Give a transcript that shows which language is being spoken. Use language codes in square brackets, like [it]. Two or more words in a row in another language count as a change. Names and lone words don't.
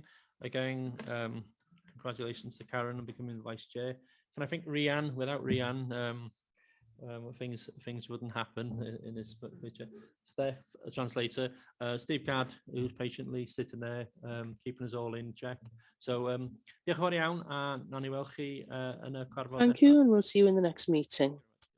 [en] Again, congratulations to Karen on becoming the vice chair. And I think Rhiann, without Rhiann, things wouldn't happen in this picture. Steph, a translator, Steve Gadd, who's patiently sitting there, keeping us all in check. So, [cy] diolch yn fawr iawn, a nawn ni weld chi yn y cyfarfod [en] Thank you, and we'll see you in the next meeting.